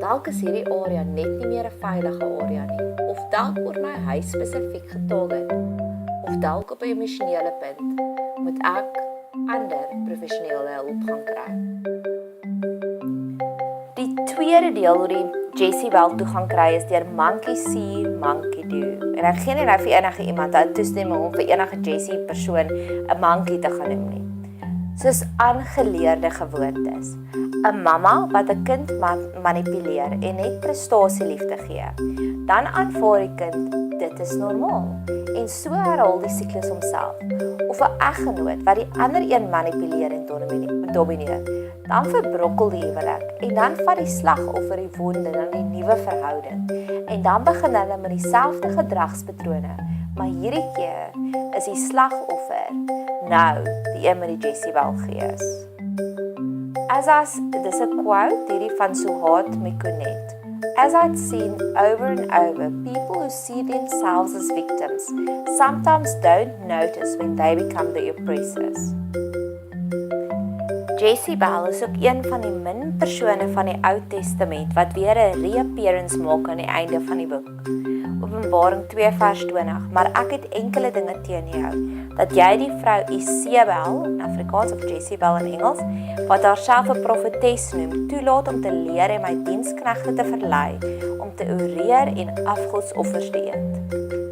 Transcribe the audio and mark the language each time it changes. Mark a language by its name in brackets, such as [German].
[Afrikaans] Dalk is hierdie area net nie meer 'n veilige area nie, of dalk word my huis spesifiek getarget, of dalk op 'n emosionele punt moet ek ander professionele hulp gaan kry. Die tweede deel hoe die Jezebel toegang kry is deur [English] monkey see, monkey do. [Afrikaans] En ek gee nie nou vir enige iemand toestemming om vir enige Jezebel persoon 'n monkey te gaan noem nie. Soos aangeleerde gewoontes. 'n Mamma wat 'n kind manipuleer en net prestasieliefde gee. Dan aanvaar die kind dit is normaal en so herhaal die siklus homself. Of 'n eggenoot wat die ander een manipuleer en domineer. Dan verbrokkel die huwelik en dan vat die slagoffer die wonde na die nuwe verhouding. En dan begin hulle met dieselfde gedragspatrone, maar hierdie keer is die slagoffer nou die een met die Jezebel-gees. Dis 'n quote hierdie van Suhat Mekunet. [English] As I'd seen over and over, people who see themselves as victims sometimes don't notice when they become the oppressors. [Afrikaans] Jezebel is ook een van die min persone van die Ou Testament wat weer 'n reappearance maak aan die einde van die boek. Openbaring 2 vers 20, maar ek het enkele dinge teen jou, dat jy die vrou Jezebel, in Afrikaans of Jezebel in Engels, wat haarself 'n profetes noem, toelaat om te leer en my diensknegte te verlei, om te opereer en afgodsoffers te eet.